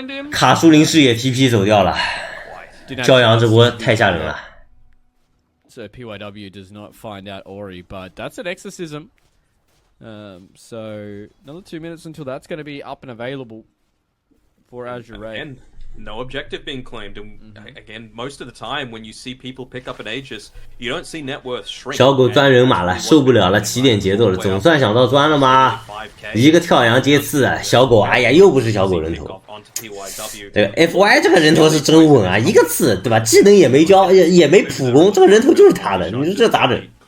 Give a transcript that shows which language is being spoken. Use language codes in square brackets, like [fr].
[zh] 卡舒林士也 TP 走掉了，骄阳这波太吓人了。 [en] So PYW does not find out Ori, but that's an exorcism. So another 2 minutes until that's going to be up and available for Azure. And no objective being claimed. And again, most of the time when you see people pick up an Aegis, you don't see net worth shrink. [zh] 小狗钻人马了，受不了了，起点节奏了，总算想到钻了吗？一个跳阳接刺啊，小狗，哎呀，又不是小狗人头。这个 FY 这个人头是真稳啊，一个刺，对吧？技能也没交，也没普攻，这个人头就是他的，你说这咋整？